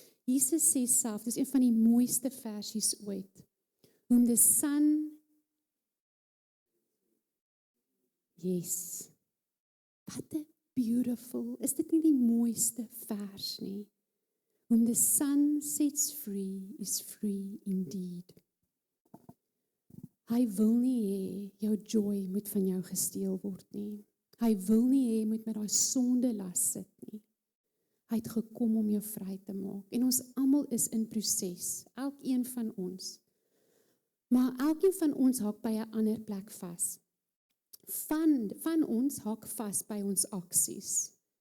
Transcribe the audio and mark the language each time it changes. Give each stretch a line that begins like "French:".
Afrikaans: Jesus sê self, dis een van die mooiste versies ooit.
English: Whom the Son, yes,
Afrikaans: wat 'n beautiful, is dit nie die mooiste vers nie?
English: Whom the Son sets free is free indeed.
Afrikaans: Hy wil nie hê jou joy moet van jou gesteel word nie. Hy wil nie hê jy moet met daai sonde las sit nie. Hy het gekom om jou vry te maak. En ons almal is in proses, elkeen van ons. Maar elkeen van ons hak by 'n ander plek vas. Van ons hak vas by ons aksies.